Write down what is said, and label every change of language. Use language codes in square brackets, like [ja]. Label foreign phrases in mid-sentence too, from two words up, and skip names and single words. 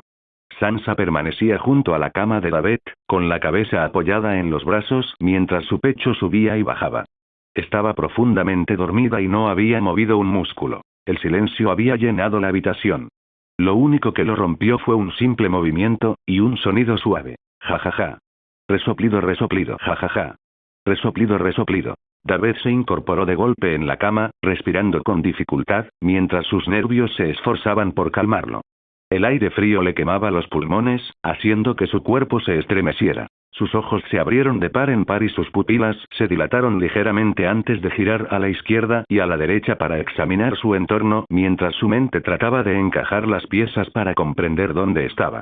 [es] Sansa permanecía junto a la cama de David, con la cabeza apoyada en los brazos mientras su pecho subía y bajaba. Estaba profundamente dormida y no había movido un músculo. El silencio había llenado la habitación. Lo único que lo rompió fue un simple movimiento, y un sonido suave. Ja. Resoplido, ja. Resoplido. David se incorporó de golpe en la cama, respirando con dificultad, mientras sus nervios se esforzaban por calmarlo. El aire frío le quemaba los pulmones, haciendo que su cuerpo se estremeciera. Sus ojos se abrieron de par en par y sus pupilas se dilataron ligeramente antes de girar a la izquierda y a la derecha para examinar su entorno mientras su mente trataba de encajar las piezas para comprender dónde estaba.